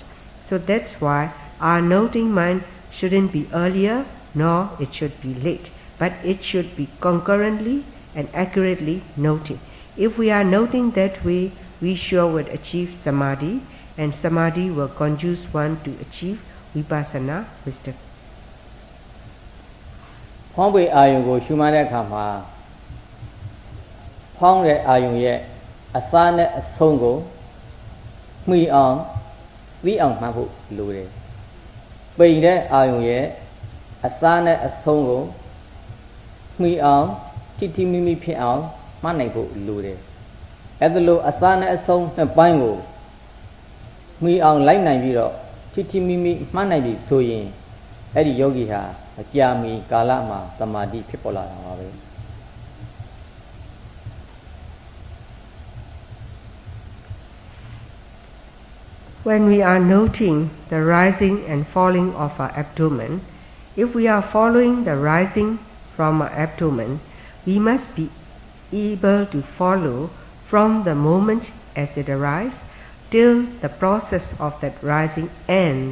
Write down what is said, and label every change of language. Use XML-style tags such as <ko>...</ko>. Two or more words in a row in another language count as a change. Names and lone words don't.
<en>So that's why our noting mind shouldn't be earlier nor it should be late, but it should be concurrently and accurately noting. If we are noting that way, we sure would achieve samadhi, and samadhi will conduce one to achieve vipassana wisdom.</en> <my>ဖောင်းပွေအာယုံကိုရှုမှတ်တဲ့အခါမှာဖောင်းတဲ့အာယုံရဲ့အစနဲ့အဆုံးကိုမှီအောင်သိအောင် မှတ်ဖို့လိုတယ်။ပိန်တဲ့အာယုံရဲ့အစနဲ့အဆုံးကိုမှီအောင်တိမိမိဖြစ်အောင်မှတ်နိုင်ဖို့လိုတယ်။အဲ့ဒါလိုအစနဲ့အဆုံးနှစ်ပိုင်းကိုမှီအောင်လိုက်နိုင်ပြီးတော့တိမိမိမှတ်နိုင်ပြီဆိုရင်အဲ့ဒီယောဂီဟာအကြာမီကာလမှာသမာဓိဖြစ်ပေါ်လာတာပါပဲ။</my> <en>When we are noting the rising and falling of our abdomen, if we are following the rising from our abdomen, we must be able to follow from the moment as it arises till the process of that rising ends.</en>